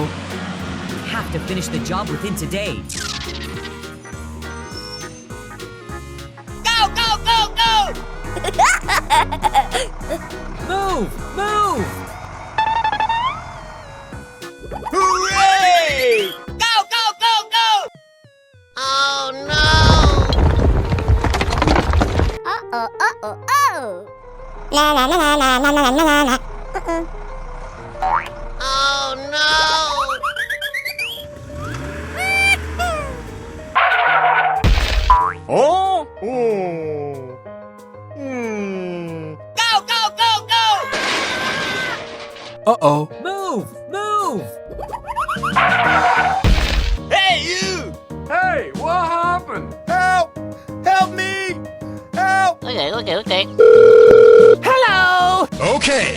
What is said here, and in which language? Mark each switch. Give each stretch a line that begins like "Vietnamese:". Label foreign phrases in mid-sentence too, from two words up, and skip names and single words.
English: We have to finish the job within today. Go, go, go, go! Move! Move! Hooray! Go, go, go, go! Oh no! Uh-oh, uh-oh, oh! La la la la la la la la la. Oh no! Oh? Go, go, go, go! Uh-oh. Move! Move! Hey, you! Hey, what happened? Help! Help me! Help! Okay. Hello! Okay.